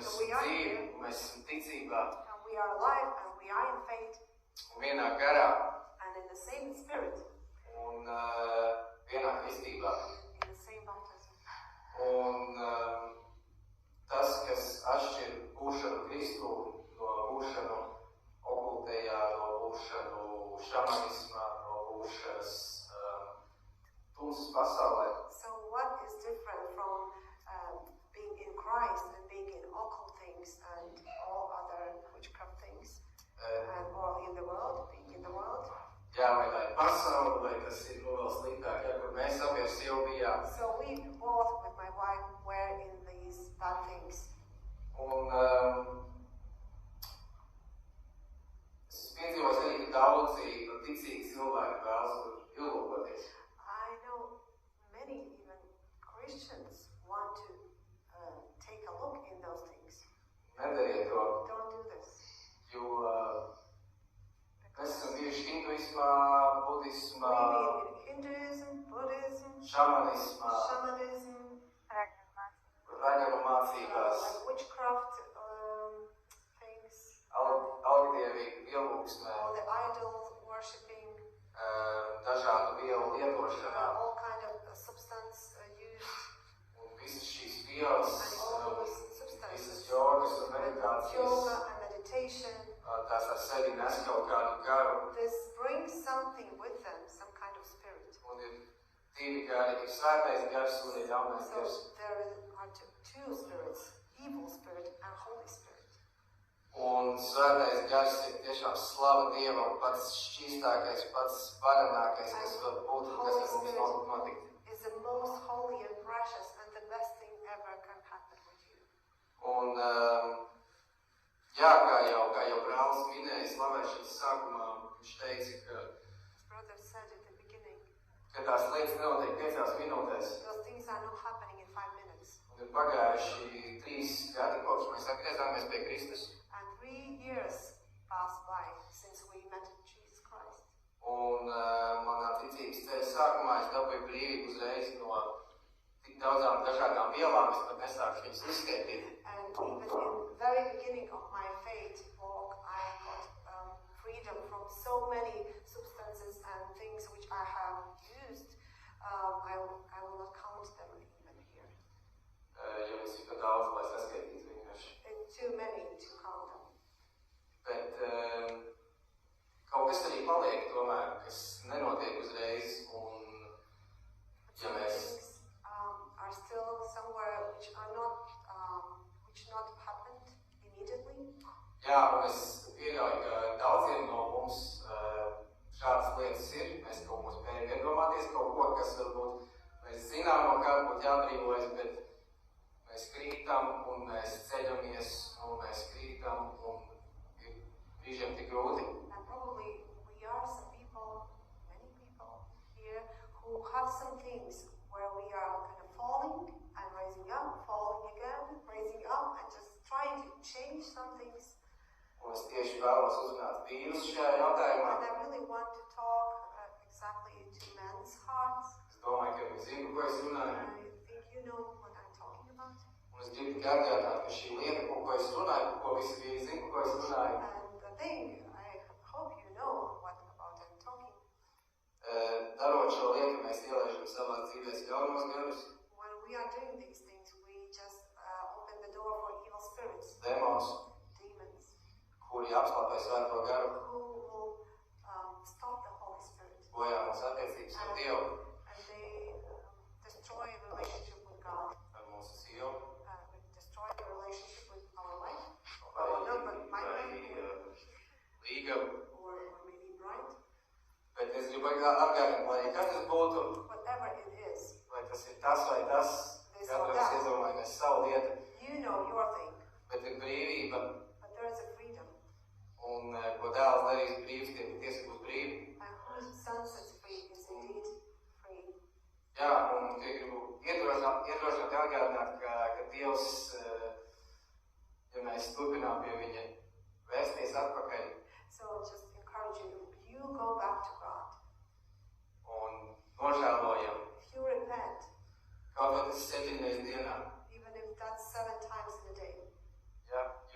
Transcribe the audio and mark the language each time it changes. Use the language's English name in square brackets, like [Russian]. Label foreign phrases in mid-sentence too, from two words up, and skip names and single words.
[English] we are [Latvian] dzīvi, [English] here, [Latvian] un mēs esam ticībā, [English] and we are alive, and we are in faith, [Latvian] un vienā garā, [English] and in the same spirit, [Latvian] un vienā kristībā. [English] in the same baptism. [Latvian] Un tas, kas atšķir būšanu Kristu no būšanu okultējā, no būšanu šamanismā, no būšanas tumsas pasaulē, [English] So what is different from being in Christ and being in occult things and all other witchcraft things, and or in the world, being in the world? [Latvian] jā, vai tā ir pasaule, vai tas ir vēl sliktāk, ja, kur mēs abi ar sievu bijām. [English] So we both with my wife were in these bad things. [Latvian] Un es piedzīvoju arī, ka daudzi ticīgi cilvēki vēlas tur ilgoties. [English] I know many even Christians want to take a look in those things. [Latvian] Nedariet to, [English] Don't do this. [Latvian] jo mēs esam bijuši hinduismā, budismā, [English] Maybe in Hinduism, Buddhism, [Latvian] šamanismā, [English] shamanism, [Latvian] raganu mācībās, [English] like witchcraft things, [Latvian] algdievīgu pielūgsmē, [English] all the idol worshipping, [Latvian] dažādu vielu lietošanā. [English] all kind of substance used, [Latvian] Un visas šīs vielas, [English] and all those [Latvian] visas [English] substances, [Latvian] jogas un [English] yoga [Latvian] meditācijas, [English] and meditation. [Latvian] tās ar sevi nes kaut kādu garu. [English] This brings something with them, some kind of spirit. [Latvian] Un ir divi gari, ir svētais gars un ir ļaunais gars. [English] So there are two spirits, evil spirit and Holy Spirit. [Latvian] Un svētais gars ir tiešām slava Dievam, pats šķīstākais, pats varenākais, kas var būt, kas ar mums notikt. [English] Is the most holy and precious and the best thing ever can happen with you. [Latvian] Un, jā, kā jau brālis minēja slavēšanas sākumā, viņš teica, [English] As brother said at the beginning, [Latvian] ka tās lietas nenotiek 5 minūtēs. [English] those things are not happening in 5 minutes. [Latvian] Un ir pagājuši 3 gadi, kopš mēs atgriezāmies pie Kristus. [English] And 3 years passed by since we met Jesus Christ. [Latvian] Un manā ticības ceļa sākumā es dabūju brīvību uzreiz no tik daudzām dažādām vielām, es pat nesāku viņas uzskaitīt. [English] And even in the very beginning of my faith walk, I got freedom from so many substances and things which I have used. I will not count them even here. [Latvian] Jo viņas ir pat daudz, lai saskaitītu vienkārši. [English] It's too many to count them. [Latvian] Bet kaut kas arī paliek tomēr, kas nenotiek uzreiz, un ja [English] Some [Latvian] mēs [English] things are still somewhere which are not happened immediately. [Latvian] jā, un es pieļauju, ka daudziem no mums šādas lietas ir. Mēs kaut ko spējam iedomāties, kaut ko, kas varbūt mēs zinām, no kā būtu jābrīvojas, bet mēs krītam un mēs ceļamies, un mēs krītam, un ir brīžiem tik grūti. [English] And probably we are some people, many people here, who have some things where we are kind of falling and rising up, falling again, raising up, and just trying to change some things. [Latvian] Un es tieši vēlos uzrunāt vīrus šajā jautājumā. [English] And I really want to talk exactly to men's hearts. [Latvian] Es domāju, ka viņi zina, ko es runāju. [English] I think you know what I'm talking about. [Latvian] Un es gribu tikai atgādināt, ka šī lieta, ko es runāju, ko visi vīri zina, ko es runāju, [English] And the thing, I hope you know what about I'm talking. [Latvian] darot šo lietu, mēs ielaižam savās dzīvēs ļaunos garus, [English] When we are doing these things, we just open the door for evil spirits, [Latvian] demonus, [English] demons, [Latvian] kuri apslāpē svēto garu, [English] who will stop the Holy Spirit. [Latvian] bojā mūsu attiecības ar Dievu, [English] And they destroy relationship with God, [Latvian] ar mūsu sievu, [English] destroy the relationship with our wife, our number, my wife, [Latvian] līgavu. [English] or maybe bride, [Latvian] Bet es gribu atgādināt, lai kas tas būtu, [English] whatever it is. [Latvian] vai tas ir tas vai tas, katrs iedomājamies savu lietu, [English] You know your thing, [Latvian] bet ir brīvība, [English] but there is a freedom. [Latvian] un ko dēls darīs brīvs, tie tiesa būs brīvi. [English] And whose son sets free is indeed free. [Latvian] Jā, un gribu iedrošināt atgādināt, ka Dievs, ja mēs turpinām pie viņa vērsties atpakaļ [English] So just encourage you, if you go back to God, [Latvian] un nožēlojam, [English] if you repent, [Latvian] kaut vai tas 7 reizes dienā, [English] even if that's 7 times in a day, [Latvian] ja,